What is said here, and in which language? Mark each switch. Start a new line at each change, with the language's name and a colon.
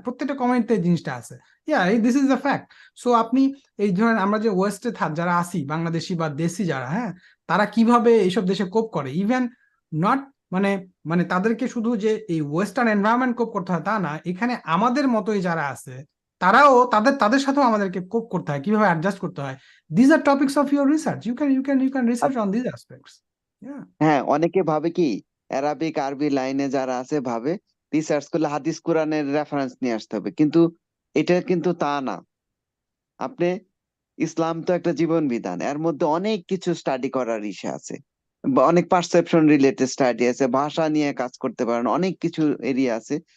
Bangla: প্রত্যেকটা কমেন্টে জিনিসটা আছে।
English: Yeah, this is the fact.
Bangla: So আপনি এই ধরেন আমরা যে ওয়েস্টে যারা আসি, বাংলাদেশি বা দেশি যারা, হ্যাঁ, তারা কিভাবে এইসব দেশে কোপ করে, ইভেন নট মানে মানে তাদেরকে শুধু যে এই ওয়েস্টার্ন এনভায়রনমেন্ট কোপ করতে হয় তা না, এখানে আমাদের মতোই যারা আছে তারাও তাদের তাদের সাথেও আমাদেরকে কোপ করতে হয়, কিভাবে অ্যাডজাস্ট করতে হয়।
English: These are topics of your research. You can research on these aspects. Yeah.
Bangla: হ্যাঁ, অনেকে ভাবে কি অ্যারাবিক আরবি লাইনে যারা আছে ভাবে রিসার্চ করলে হাদিস কোরআনের রেফারেন্স নিয়ে আসতে হবে, কিন্তু এটা কিন্তু তা না। আপনি ইসলাম তো একটা জীবন বিধান, এর মধ্যে অনেক কিছু স্টাডি করার ইসে আছে, বা অনেক পারসেপশন রিলেটেড স্টাডি আছে, ভাষা নিয়ে কাজ করতে পারেন, অনেক কিছু এরিয়া আছে।